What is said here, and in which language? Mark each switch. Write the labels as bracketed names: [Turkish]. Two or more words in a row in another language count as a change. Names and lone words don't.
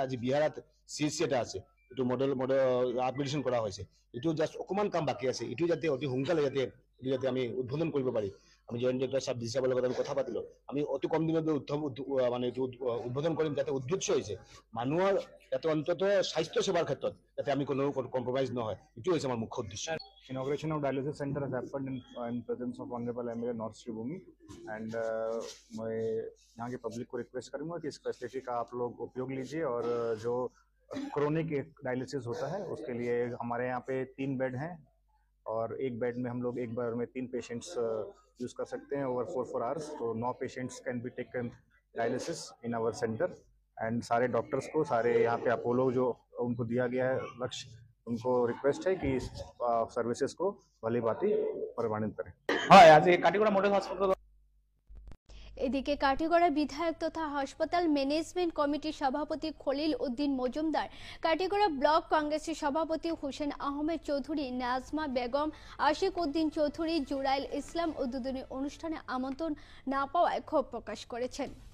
[Assamese] আজি বিহাৰত CHC এটা আছে, এইটো [English] model upgradation [Assamese] কৰা হৈছে, এইটো জাষ্ট অকণমান কাম বাকী আছে, এইটো যাতে অতি সোনকালে যাতে আমি উদ্বোধন কৰিব পাৰি। আমি [English] joint director [Assamese] ছাব ডি ছাবৰ লগত আমি কথা পাতিলোঁ, আমি অতি কম দিনতে মানে এইটো উদ্বোধন কৰিম। যাতে উদ্দেশ্য হৈছে মানুহৰ যাতে অন্তত স্বাস্থ্য সেৱাৰ ক্ষেত্ৰত যাতে আমি কোনো কম্প্ৰমাইজ নহয়, এইটো হৈছে আমাৰ মুখ্য উদ্দেশ্য। [English] Inauguration of dialysis center has happened in presence of Honorable MLA North Sribhumi, and [Hindi] मैं यहाँ के पब्लिक को रिक्वेस्ट करूँगा कि इस फैसिलिटी का आप लोग उपयोग लीजिए। और जो [English] chronic dialysis [Hindi] होता है उसके लिए हमारे यहाँ पे 3 बेड हैं, और एक बेड में हम लोग एक बार में 3 [English] patients use [Hindi] कर सकते हैं [English] over 4 hours. तो 9 patients can be taken dialysis in our center. [Hindi] एंड सारे डॉक्टर्स को, सारे यहाँ पे अपोलो जो उनको दिया गया है लक्ष्य, उनको रिक्वेस्ट है कि इस सर्विसेज को भली भांति प्रमाणित करें। [Assamese] হয় আজি কাটিগড়া মডেল হাসপাতাল। [Bangla] এদিকে কাটিগড়া বিধায়ক তথা হাসপাতাল ম্যানেজমেন্ট কমিটির সভাপতি খলিল উদ্দিন মজুমদার, কাটিগড়া ব্লক কংগ্রেসের সভাপতি হোসেন আহমেদ চৌধুরী, নাজমা বেগম, আশিক উদ্দিন চৌধুরী, জুরাইল ইসলাম উদ্বোধনী অনুষ্ঠানে আমন্ত্রণ না পাওয়ায় ক্ষোভ প্রকাশ করেছেন।